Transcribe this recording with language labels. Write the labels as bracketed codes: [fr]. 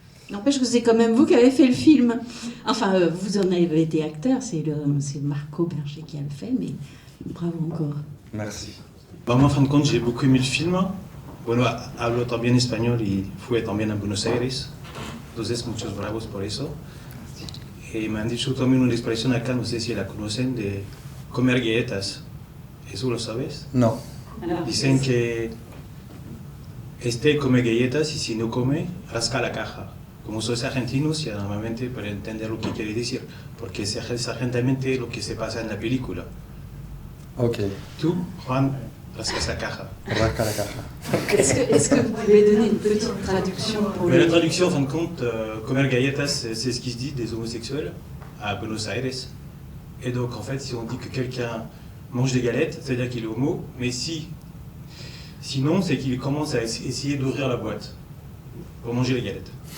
[fr] N'empêche que c'est quand même vous qui avez fait le film. Enfin, vous en avez été acteur, c'est Marco Berger qui a le fait, mais bravo encore. Merci. Moi, en fin de compte, j'ai beaucoup aimé le film. [es] Bueno, hablo también español y fui también a Buenos Aires. Entonces, muchos bravos por eso. Y me han dicho también una expresión acá, no sé si la conocen, de comer galletas. ¿Eso lo sabes? No. Dicen que come galletas y si no come, rasca la caja. Como sois argentinos, ya normalmente para entender lo que quiere decir, porque es exactamente lo que se pasa en la película. Ok. Tú, Juan, rascas la caja. Rasca la caja. [fr] Est-ce que vous pouvez donner une petite traduction pour Mais la traduction, en fin de compte, [es] comer galletas, [fr] c'est ce qui se dit des homosexuels à Buenos Aires. Et donc, en fait, si on dit que quelqu'un mange des galettes, c'est-à-dire qu'il est homo, mais sinon, c'est qu'il commence à essayer d'ouvrir la boîte pour manger les galettes.